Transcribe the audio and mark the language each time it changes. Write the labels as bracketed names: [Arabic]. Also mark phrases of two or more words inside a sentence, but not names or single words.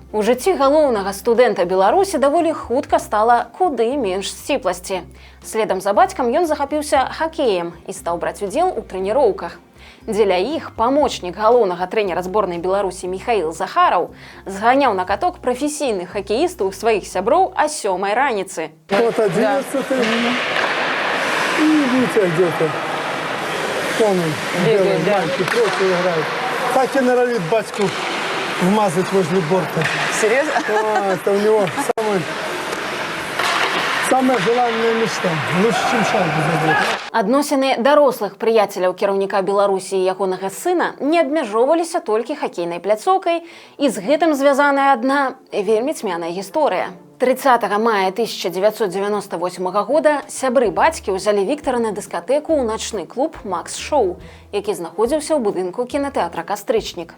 [Belarusian] У жыцці галоўнага студэнта Беларусі даволі хутка стала куды менш сціпласці. Следам за бацькам ён захапіўся хакеем і стаў браць удзел у трэніроўках. Дзеля іх памочнік галоўнага трэнера зборнай Беларусі Михаил Захараў зганяў на каток прафесійных хакеістаў сваіх сяброў о 7 раніцы. [Russian] Вот 11-й. И Витя где-то. Помню. Белый мальчик просто играет. Так и норовит батьку вмазать возле борта. Серьезно? Это у него самая желанная мечта. Лучше, чем шайбу забить. [Belarusian] Адносіны дарослых прыяцеляў кіраўніка Беларусі і ягонага сына не абмяжоўваліся толькі хакейнай пляцоўкай, і з гэтым звязаная адна вельмі цьмяная гісторыя. 30 мая 1998 года сябры бацькі ўзялі Віктара на дыскатэку ў начны клуб «Макс Шоу», які знаходзіўся ў будынку кінатэатра «Кастрычнік».